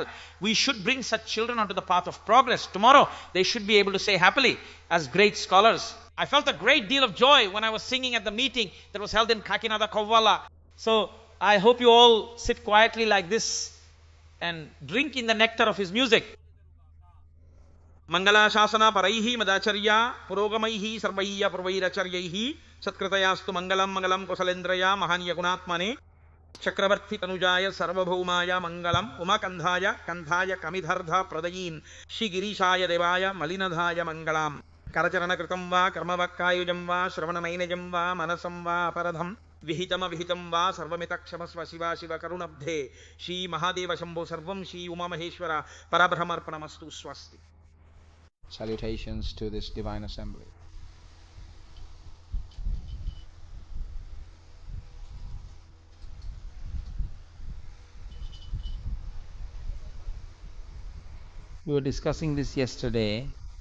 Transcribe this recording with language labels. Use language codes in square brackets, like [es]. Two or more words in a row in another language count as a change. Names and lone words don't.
[en] We should bring such children onto the path of progress. Tomorrow, they should be able to say happily as great scholars. I felt a great deal of joy when I was singing at the meeting that was held in Kakinada, Kovvala. So, I hope you all sit quietly like this and drink in the nectar of his music. [sa] मङ्गल शासन परैः मदाचार्य पुरोगमैः सर्वैश्च पूर्वैराचार्यैः सत्कृतायास्तु मङ्गलम् मङ्गलं कोसलेन्द्राय महनीय गुणात्मने चक्रवर्ति तनूजाय सार्वभौमाय मङ्गलम् उमाकान्ताय कान्ताय कामितार्थ प्रदायिने श्री गिरीशाय देवाय मल्लिनाथाय मङ्गलम् करचरण कृतं वा कर्मवाक्कायजं वा श्रवणनयनजं वा मानसं वा अपराधं विहितम् अविहितं वा सर्वमेतत्क्षमस्व शिव शिव करुणाब्धे श्री महादेव शम्भो सर्वं श्री उमा महेश्वर परब्रह्मार्पणमस्तु स्वस्ति. [en] Salutations to this divine assembly. We were discussing this yesterday.